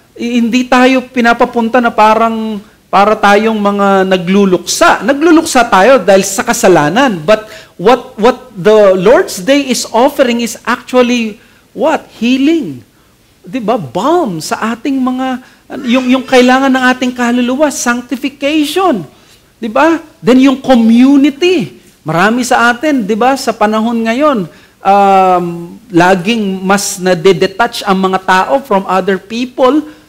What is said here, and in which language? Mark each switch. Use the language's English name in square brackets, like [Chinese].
[Filipino] Hindi tayo pinapapunta na para tayong mga nagluluksa. Nagluluksa tayo dahil sa kasalanan. [English] But what the Lord's Day is offering is actually what? [Filipino] Healing. 'Di ba? Balm sa ating mga yung kailangan ng ating kaluluwa, sanctification. 'Di ba? Then yung community. Marami sa atin, 'di ba, sa panahon ngayon, laging mas nade-detach ang mga tao [English] from other people.